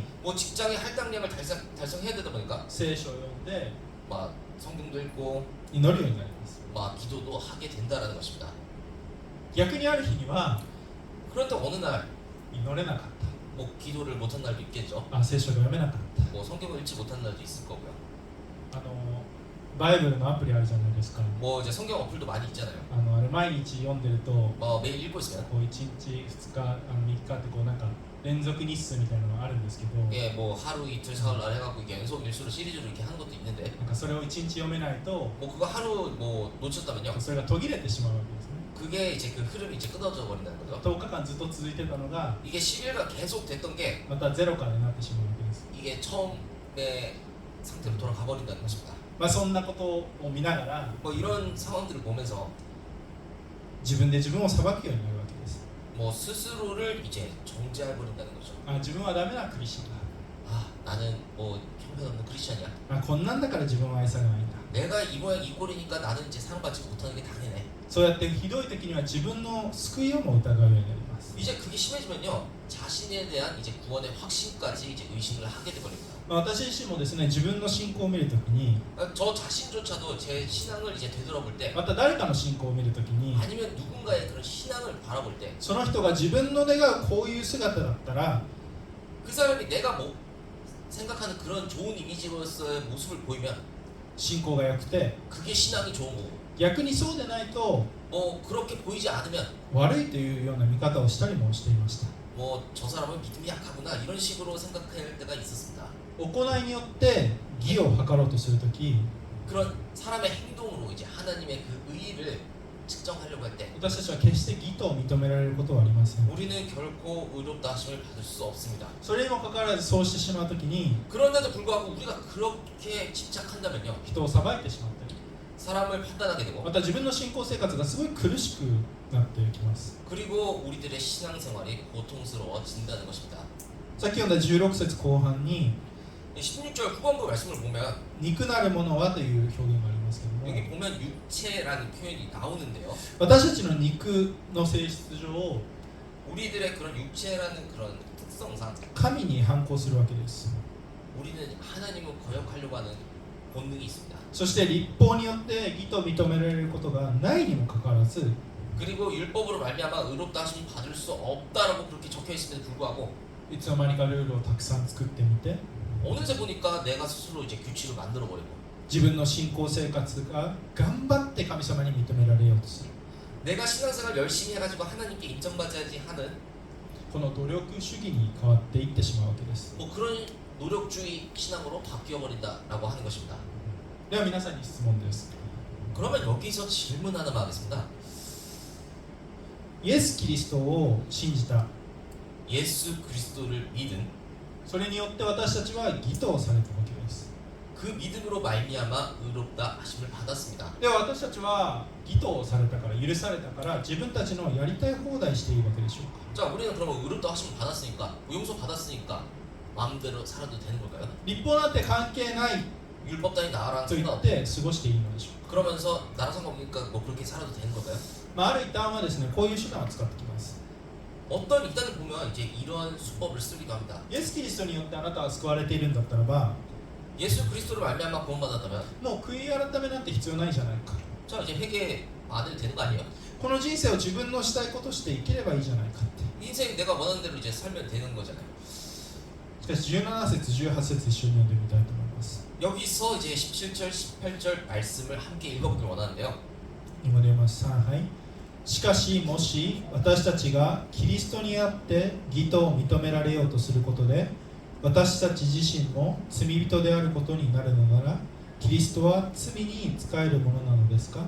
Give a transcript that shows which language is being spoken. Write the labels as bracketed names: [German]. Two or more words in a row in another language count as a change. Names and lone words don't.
[Korean] 뭐 직장의 할당량을 달성해야 되다 보니까 [Japanese] 聖書を読んで [Korean] 막 성경도 읽고 [Japanese] 祈るようになります [Korean] 막 기도도 하게 된다라는 것입니다. [Japanese] 逆にある日には [Korean] 그런데 어느 날 [Japanese] 祈れなかっ [Korean] 뭐 기도를 못한 날도 있겠죠. [Japanese] た聖書が読めなかった [Korean] 뭐 성경을 읽지 못한 날도 있을 거고요. [Japanese] バイブルのアプリあるじゃないですか [Korean] 뭐 이제 성경 어플도 많이 있잖아요. [Japanese] あれ毎日読んでると [Korean] 뭐 매일 읽고 있으면 [Japanese] こう1日2日3日ってこうなんか連続日数みたいなのがあるんですけど [Korean] 예, 뭐 하루 이틀 사흘 날 해갖고 이게 연속 일수로 시리즈로 이렇게 하는 것도 있는데 [Japanese] なんかそれを1日読めないと [Korean] 뭐 그거 하루 뭐 놓쳤다면요. [Japanese] それが途切れてしまうわけですね [Korean] 그게 이제 그 흐름이 이제 끊어져 버린다는 거죠. [Japanese] 10日間ずっと続いてたのが [Korean] 이게 10일간 계속 됐던 게 [Japanese] またゼロからになってしまうわけです [Korean] 이게 처음의 상태로 돌아가 버린다는 것입니다. [Japanese] そんなことを見ながら [Korean] 뭐 이런 상황들을 보면서 [Japanese] 自分で自分を裁くようになるわけです [Korean] 뭐 스스로를 이제 정죄해 버린다는 거죠. [Japanese] 自分はダメなクリスチャン [Korean] 아, 나는 뭐 형편없는 크리스찬이야. [Japanese] だこんなんだから自分は愛されないんだ [Korean] 내가 이 모양 이 꼴이니까 나는 이제 사랑받지 못하는 게 당연해. [Japanese] そうやってひどい時には自分の救いをも疑うようになります [Korean] 이제 그게 심해지면요, 자신에 대한 이제 구원의 확신까지 이제 의심을 하게 돼 버립니다. [Japanese] 私自身もですね自分の信仰を見るときに [Korean] 저 자신조차도 제 신앙을 이제 되돌아볼 때, [Japanese] また誰かの信仰を見るときに [Korean] 아니면 누군가의 그런 신앙을 바라볼 때, [Japanese] その人が自分の願うこういう姿だったら [Korean] 그 사람이 내가 뭐 생각하는 그런 좋은 이미지로서의 모습을 보이면 [Japanese] 信仰が良くて [Korean] 그게 신앙이 좋은 거고, [Japanese] 逆にそうでないと [Korean] 뭐 그렇게 보이지 않으면 [Japanese] 悪いというような見方をしたりもしていました [Korean] 뭐 저 사람은 믿음이 약하구나 이런 식으로 생각할 때가 있었습니다. [Japanese] 行いによって義を図ろうとするとき [Korean] 그런 사람의 행동으로 이제 하나님의 그 의의를 측정하려고 할 때 [Japanese] 私たちは決して義と認められることはありません [Korean] 우리는 결코 의롭다 하심을 받을 수 없습니다. [Japanese] それにもかかわらずそうしてしまうときに [Korean] 그런데도 불구하고 우리가 그렇게 집착한다면요, [Japanese] 人を裁いてしまったり [Korean] 사람을 판단하게 되고 [Japanese] また自分の信仰生活がすごい苦しくなってきます。 [Korean] 그리고 우리들의 신앙생활이 고통스러워진다는 것입니다. [Japanese] さっき読んだ16節後半に [Korean] 16절 후반부 말씀을 보면 [Japanese] 肉なるものはという表現がありますけども、 [Korean] 여기 보면 육체라는 표현이 나오는데요. [Japanese] 私たちの肉の性質上 [Korean] 우리들의 그런 육체라는 그런 특성상 [Japanese] 神に反抗するわけです。 [Korean] 우리는 하나님을 거역하려고 하는 본능이 있습니다. [Japanese] そして立法によって義と認められることがないにもかかわらず [Korean] 그리고 율법으로 말미암아 의롭다 하심 받을 수 없다라고 그렇게 적혀 있음에도 불구하고 [Japanese] いつの間にかルールをたくさん作ってみて [Korean] 어느새 보니까 내가 스스로 이제 규칙을 만들어 버리고 [Japanese] 自分の信仰生活が頑張って神様に認められようとする [Korean] 내가 신앙생활 열심히 해가지고 하나님께 인정받아야지 하는 [Japanese] この努力主義に変わっていってしまうわけです。 [Korean] 뭐 그런 노력주의 신앙으로 바뀌어 버린다라고 하는 것입니다. [Japanese] では皆さんに質問です。 [Korean] 그러면 여기서 질문 하나만 하겠습니다. [Japanese] イエス・キリストを信じた [Korean] 예수 그리스도를 믿은 [Japanese] それによって私たちは義とされたわけです。 [Korean] 그 믿음으로 말미암아 의롭다 하심을 받았습니다. [Japanese] では私たちは義とされたから許されたから自分たちのやりたい放題していいわけでしょうか。 [Korean] 자, 우리는 그러면 의롭다 하심을 받았으니까 용서 받았으니까 마음대로 살아도 되는 걸까요? [Japanese] 立法なんて関係ない [Korean] 율법 따위 나랑 [Japanese] と言っ [Korean] 상관없 [Japanese] て過ごしていいのでしょうか。 [Korean] 그러면서 나랑 상관없으니까 뭐 그렇게 살아도 되는 걸까요? [Japanese] ある一端はですね、こういう手段を使ってきます。 [Korean] 어떤 이단을 보면 이제 이런 수법을 쓰기도 합니다. [Japanese] イエス・キリストによってあなたは救われているんだったらば [Korean] 예수 그리스도를 말미암아 구원받았다면 [Japanese] もう悔い改めなんて必要ないじゃないか。 [Korean] 자 이제 회개 안 해도 되는 거 아니에요? [Japanese] この人生を自分のしたいことして生きればいいじゃないかって。 [Korean] 인생 내가 원하는 대로 이제 살면 되는 거잖아요. [Japanese] しかし17節18節一緒に読んでみたいと思います。 [Korean] 여기서 이제 17절 18절 말씀을 함께 읽어보길 원하는데요. [Japanese] 今で読みます。3、はい。しかしもし私たちがキリストにあって義と認められようとすることで私たち自身も罪人であることになるのならキリストは罪に仕えるものなのですか。